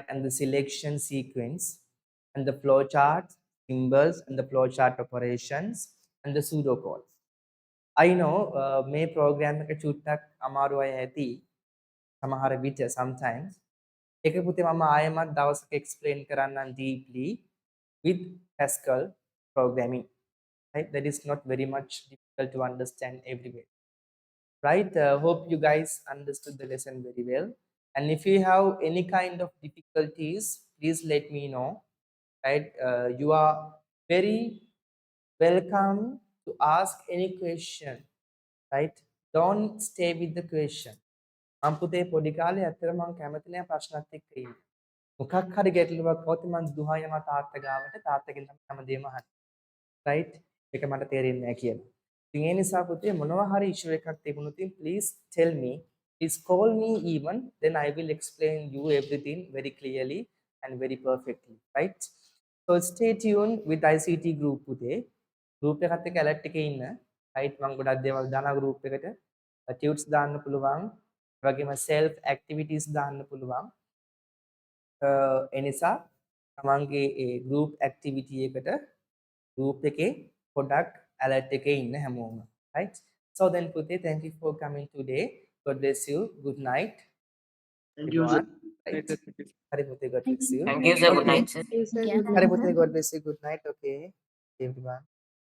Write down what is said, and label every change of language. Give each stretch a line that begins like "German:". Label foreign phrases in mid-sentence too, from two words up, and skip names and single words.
English: and the selection sequence and the flow chart symbols and the flow chart operations and the pseudocodes I know
Sinhala: මේ program එක චුට්ටක් අමාරු අය ඇති සමහර
English: විට sometimes
Sinhala: ඒක පුතේ මම ආයෙමත් දවසක explain කරන්නම්
English: deeply with Pascal programming right that is not very much difficult to understand everywhere right hope you guys understood the lesson very well and if you have any kind of difficulties please let me know right you are very welcome to ask any question right don't stay with the question
Sinhala: මම පුතේ පොඩි කාලේ ඇත්තට මම කැමති නෑ ප්‍රශ්නත් එක්ක ඉන්න මොකක් හරි ගැටලුවක් આવුත් මං දුහා යනවා තාත්තා ගාවට තාත්තගෙන් තමයි හැමදේම අහන්නේ.
English: right?
Sinhala: ඒක මට තේරෙන්නේ නැහැ කියලා. ඉතින් ඒ නිසා පුතේ මොනවා හරි issue එකක් තිබුණොත්
English: please tell me, please call me even, then I will explain you everything very clearly and very perfectly, right? So stay tuned with ICT group පුතේ.
Sinhala: group එකත් එක්ක alert එකේ ඉන්න. right? මම ගොඩක් දේවල් දානවා group එකට. tunes දාන්න පුළුවන්. ඒ වගේම
English: self activities
Sinhala: දාන්න පුළුවන්. ඒ නිසා තමන්ගේ ඒ
English: group activity
Sinhala: එකට group එකේ පොඩක් alert එකේ ඉන්න හැමෝම.
English: right? So then පුතේ, thank you for coming today. God bless you. Good night Thank you, sir. everyone. Right?
Sinhala: හරි පුතේ,
English: God Thank bless you. you. Thank you, sir. Good Okay. night, sir. Yeah.
Sinhala: හරි පුතේ,
English: God bless you. Good night. Okay, everyone.